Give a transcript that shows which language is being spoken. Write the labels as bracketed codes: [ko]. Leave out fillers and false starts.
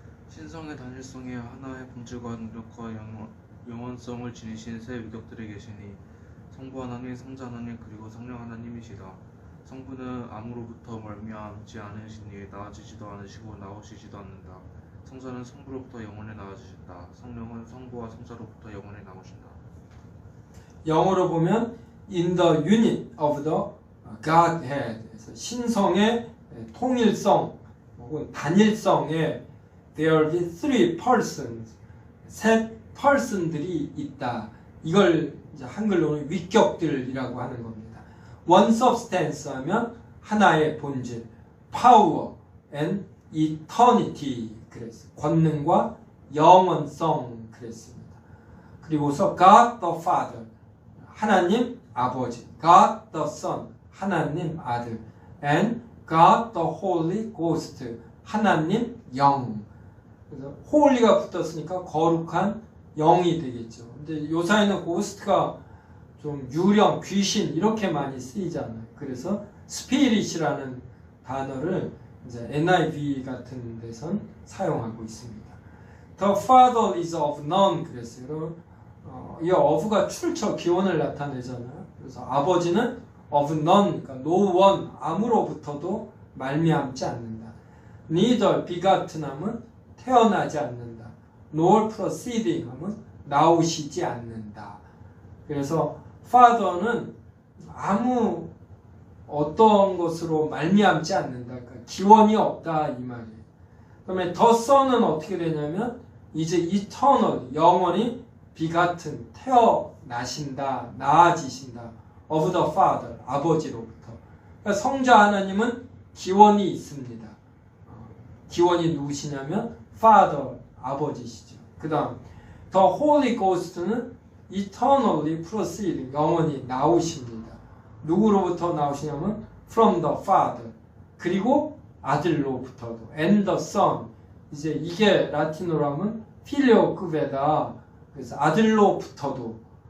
[ko] 신성의 단일성에 하나의 본질과 능력과 영원성을 지니신 세 위격들이 계시니 성부 하나님, 성자 하나님, 그리고 성령 하나님이시다. 성부는 아무로부터 말미암지 않으시니 나아지지도 않으시고 나오시지도 않는다. 성자는 성부로부터 영원에 나아지신다. 성령은 성부와 성자로부터 영원에 나오신다. 영어로 보면 [en] in the unit of the Godhead, [ko] 신성의 통일성 혹은 단일성에 [en] there be three persons, [ko] 셋 person들이 있다. 이걸 이제 한글로는 위격들이라고 하는 겁니다. [en] one substance [ko] 하면 하나의 본질, [en] power and eternity [ko] 그랬어요. 권능과 영원성 그랬습니다. [en] 그리고서 God the Father, [ko] 하나님 아버지, [en] God the Son, [ko] 하나님 아들, [en] and God the Holy Ghost, [ko] 하나님 영. 그래서 홀리가 붙었으니까 거룩한 영이 되겠죠. 근데 요사이는 고스트가 좀 유령, 귀신 이렇게 많이 쓰이잖아요. 그래서 스피릿이라는 단어를 이제 NIV 같은 데선 사용하고 있습니다. [en] The Father is of none [ko] 그랬어요. 이 of가 출처 기원을 나타내잖아요. 그래서 아버지는 [en] of none, [ko] 그러니까 [en] no one, [ko] 아무로부터도 말미암지 않는다. [en] Neither begotten [ko] 하면 태어나지 않는다. [en] nor proceeding [ko] 하면 나오시지 않는다. 그래서 Father는 아무 어떤 것으로 말미암지 않는다. 그러니까 기원이 없다 이 말이에요. 그다음에 [en] the Son [ko] 은 어떻게 되냐면 이제 [en] eternal, [ko] 영원히 [en] begotten, [ko] 태어나신다, 나아지신다. [en] of the Father, [ko] 아버지로부터. 그러니까 성자 하나님은 기원이 있습니다. 기원이 누구시냐면 [en] Father, [ko] 아버지시죠. 그 다음 [en] The Holy Ghost는 eternally proceeding, [ko] 영원히 나오십니다. 누구로부터 나오시냐면 [en] from the Father, [ko] 그리고 아들로부터도 [en] and the Son, [ko] 이제 이게 라틴어로 하면 필리오급에다, 그래서 아들로부터도.